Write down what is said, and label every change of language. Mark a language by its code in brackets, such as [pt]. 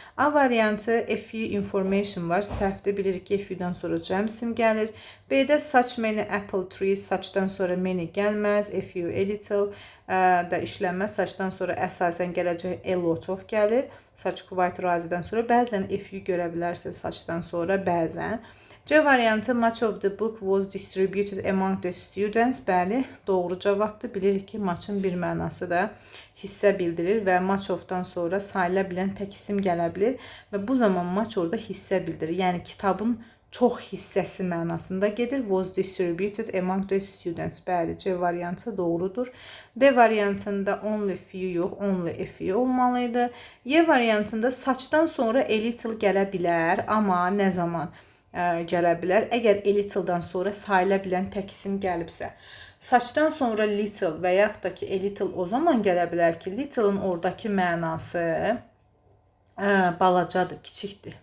[az] A variantı [en] a few information [az] var, səhvdir. Bilirik ki, a few-dan sonra cəm isim gəlir. B-də [en] such many apple trees, [az] such-dan sonra many gəlməz. A few, a little da işlənməz. Such-dan sonra əsasən gələcək a lot of gəlir. Such quite razidən sonra bəzən a few görə bilərsiniz such-dan sonra bəzən. C variantı [en] much of the book was distributed among the students. [az] Bəli, doğru cavabdır. Bilirik ki, much'ın bir mənası da hissə bildirir və much of-dan sonra sayıla bilən tək isim gələ bilir və bu zaman much orada hissə bildirir. Yəni kitabın çox hissəsi mənasında gedir. [en] Was distributed among the students. [az] Bəli, C variantı doğrudur. D variantında only few yox, only a few olmalıydı. Y variantında such-dan sonra a little gələ bilər, amma nə zaman gələ bilər? Əgər a little-dan sonra sayıla bilən tək isim gəlibsə. Such-dan sonra little və yaxud da ki a little o zaman gələ bilər ki, little-ın oradakı mənası balacadır, kiçikdir.